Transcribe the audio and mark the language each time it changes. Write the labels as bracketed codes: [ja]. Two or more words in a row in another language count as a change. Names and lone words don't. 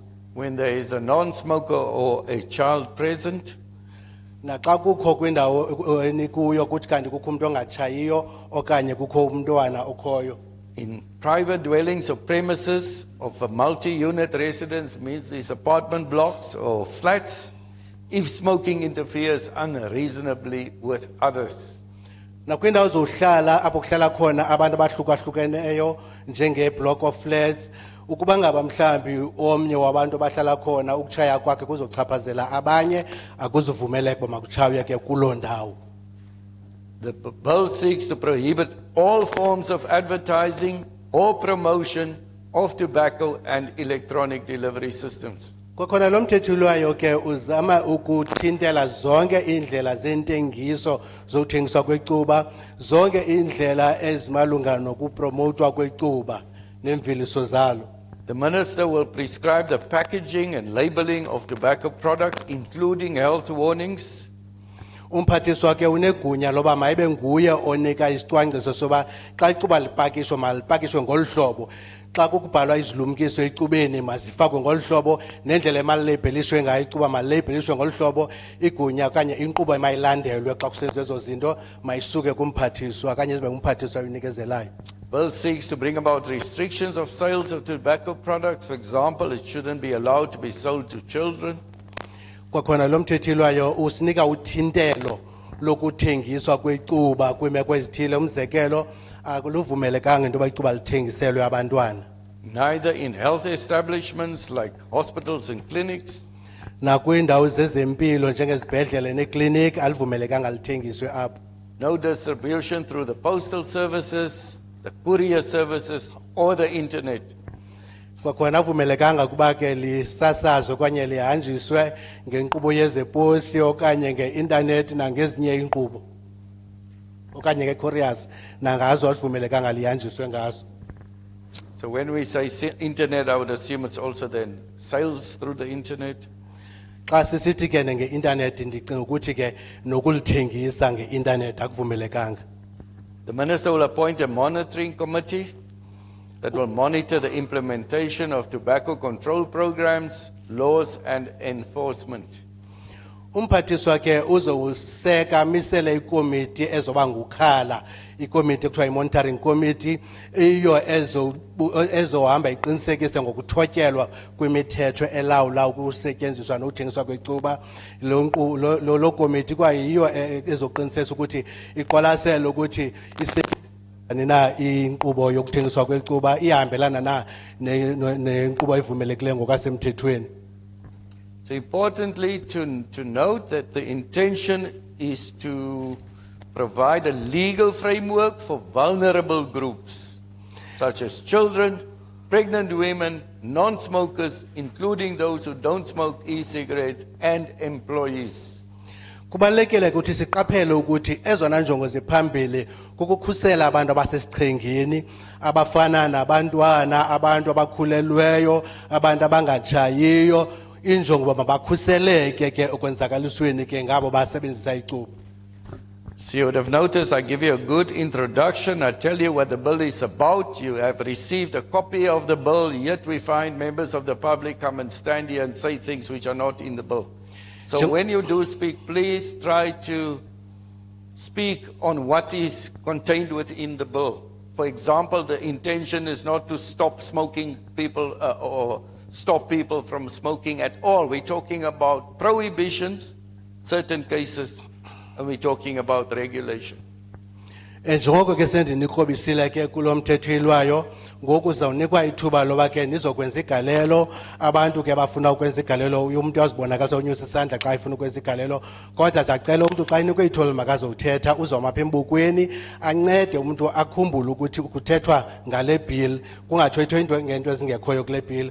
[en] when there is a non-smoker or a child present, [xh] Naxa kukho kwindawo enikuyo kuthi kanti kukho umuntu ongatshayiyo okanye kukho umntwana okhoyo. [en] in private dwellings or premises of a multi-unit residence, means these apartment blocks or flats, if smoking interferes unreasonably with others. [xh] Nakwindawo zohlala apho kuhlala khona abantu abahlukahlukeneyo njenge- [en] block of flats, [xh] ukuba ngaba mhlambi omnye wabantu abahlala khona ukutshaya kwakhe kuzochaphazela abanye akuzuvumeleka uba makutshaywe ke kuloo ndawo. [en] The bill seeks to prohibit all forms of advertising or promotion of tobacco and electronic delivery systems. [xh] Kwakhona lo mthetho ulwayo ke uzama ukuthintela zonke indlela zentengiso zokuthengiswa kwecuba, zonke indlela ezimalunga nokupromotwa kwecuba nemveliso zalo. [en] The minister will prescribe the packaging and labeling of tobacco products, including health warnings, [xh] Umphathiswa ke unegunya loba mayibe nguye onika isicwangciso soba xa icuba lipakishwa malipakishwe ngolu hlobo, xa kukubhalwa izilumkiso ecubeni mazifakwe ngolu hlobo, nendlela emalilebhelishwe ngayo icuba malilebhelishwe ngolu hlobo, igunya okanye inkqubo emayilandelwe xa kusenziwa ezo zinto mayisuke kumphathiswa okanye zibe ngumphathiswa oyinikezelayo. [en] Bill seeks to bring about restrictions of sales of tobacco products. For example, it shouldn't be allowed to be sold to children. [xh] Kwakhona lo mthetho ilwayo usinika uthintelo lokuthengiswa kwecuba kwiimeko ezithile. Umzekelo akuluvumelekanga into yoba icuba lithengiselwe abantwana. [en] Neither in health establishments like hospitals and clinics, [xh] Nakwiindawo zezempilo njengezibhedlele neekliniki alivumelekanga lithengiswe apho. [en] no distribution through the postal services, the courier services, or the internet. [xh] Kwakhona avumelekanga kuba ke lisasazwe okanye lihanjiswe ngenkqubo yezeposi okanye ngeintanethi nangezinye iinkqubo okanye nge-couriers nangazo alivumelekanga lihanjiswe ngazo. [en] So when we say internet, I would assume it's also then sales through the internet. [xh] Xa sisithi ke ngeintanethi ndicinga ukuthi ke nokulithengisa ngeintanethi akuvumelekanga. [en] The minister will appoint a monitoring committee that will monitor the implementation of tobacco control programs, laws and enforcement. [xh] Umphathiswa ke uzowuseka misele ikomiti ezoba ngukhala, ikomiti ekuthiwa i- [en] monitoring committee, [xh] iyo ezohamba iqinisekise ngokuthotyelwa kwemithetho elawula ukusetyenziswa nokuthengiswa kwecuba. Lo komiti kwayiyo ezoqinisekisa ukuthi iqwalasele ukuthi na inkqubo yokuthengiswa kwecuba ihambelana na nenkqubo evumelekileyo ngokwasemthethweni. [en] So importantly to note that the intention is to provide a legal framework for vulnerable groups, such as children, pregnant women, non-smokers, including those who don't smoke e-cigarettes, and employees. [xh] Kubalulekile ukuthi siqaphele ukuthi ezona njongo ziphambili kukukhusela abantu abasesichengeni abafana nabantwana, abantu abakhulelweyo, abantu abangatshayiyo, injongo mabakhuseleke ke okwenzakalisweni ke ngabo basebenzisa icuba. [en] So you would have noticed I give you a good introduction. I tell you what the bill is about. You have received a copy of the bill, yet we find members of the public come and stand here and say things which are not in the bill. So when you do speak, please try to speak on what is contained within the bill. For example, the intention is not to stop smoking people or stop people from smoking at all. We're talking about prohibitions, certain cases, and we're talking about regulation. [xh] Njengoko ke sendinikrobisile ke kulo mthetho ilwayo ngoku zawunikwa ithuba loba ke nizokwenza igalelo abantu ke bafuna ukwenza igalelo umuntu uyazibonakalisa unyusa isandla xa ifuna ukwenza igalelo kodwa sacela umuntu xa inikwe ithuba makazowuthetha uzoma apha embukweni ancede umuntu akhumbule ukuthi ukuthethwa ngale bill kungathethwa into ngento ezingekhoyo kule bill.